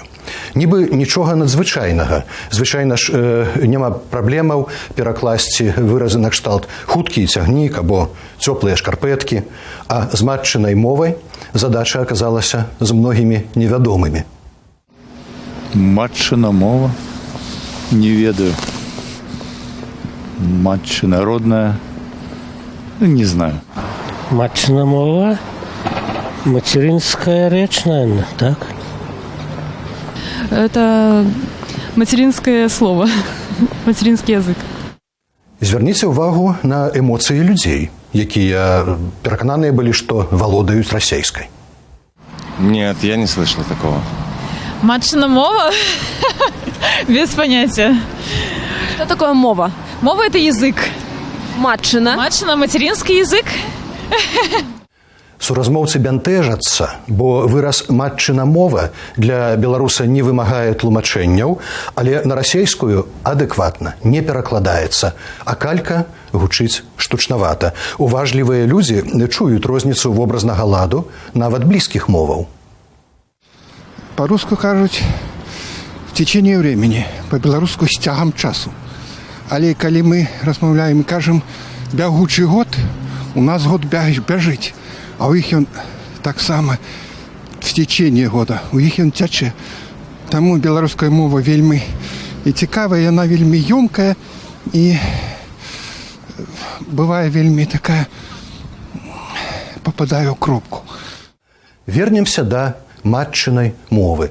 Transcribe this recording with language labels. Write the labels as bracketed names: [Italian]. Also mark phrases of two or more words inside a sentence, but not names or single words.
[Belarusian] Нібы нічога надзвычайнага. Звычайна ж няма праблемаў перакласці выразы на кшталт хуткі цягнік або цёплыя шкарпэткі, а з матчынай мовай задача аказалася з многімі невядомымі. Матчына мова? Не ведаю. Матчына родная? [Russian] Не знаю. [Belarusian] Матчына мова? [Russian] Материнская речь, наверное, так? Это материнское слово, материнский язык. [Belarusian] Звярніце ўвагу на эмоцыі людзей, якія перакананыя былі, што валодаюць расейскай. [Russian] Нет, я не слышал такого. [Belarusian] Матчына мова? [Russian] Без понятия. Что такое мова? Мова – это язык. [Belarusian] Матчына. [Russian] Матчына – материнский язык. [Belarusian] Суразмоўцы бянтэжацца, бо выраз «матчына мова» для беларуса не вымагае тлумачэнняў, але на расейскую адэкватна не перакладаецца, а калька гучыць штучнавата. Уважлівыя людзі чуюць розніцу вобразнага ладу нават блізкіх моваў. [Russian] По-русски кажуть «в течение времени», [Belarusian] по-беларуску «з цягам часу». Але калі мы размаўляем і кажам «бягучы год», у нас год бяжыць. А у іх ён таксама [Russian] в течение года, [Belarusian] у іх ён цячэ. Таму беларуская мова вельмі і цікавая, яна вельмі ёмкая і бывае вельмі такая, попадае ў кропку. Вернемся да матчынай мовы.